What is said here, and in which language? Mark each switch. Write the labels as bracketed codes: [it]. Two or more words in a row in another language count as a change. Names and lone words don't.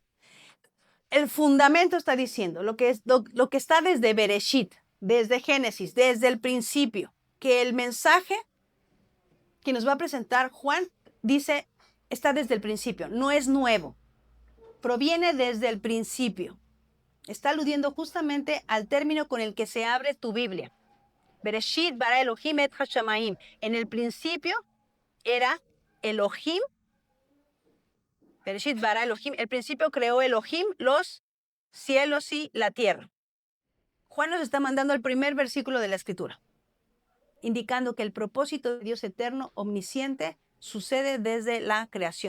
[es] El fundamento está diciendo lo que está desde Bereshit, desde Génesis, desde el principio, que el mensaje que nos va a presentar Juan dice, está desde el principio, no es nuevo, proviene desde el principio. Está aludiendo justamente al término con el que se abre tu Biblia. [he] בראשית ברא אלהים את השמים. [es] En el principio era Elohim. [he] בראשית ברא אלהים. [es] El principio creó Elohim los cielos y la tierra. Juan nos está mandando el primer versículo de la Escritura, indicando que el propósito de Dios eterno, omnisciente, sucede desde la creación.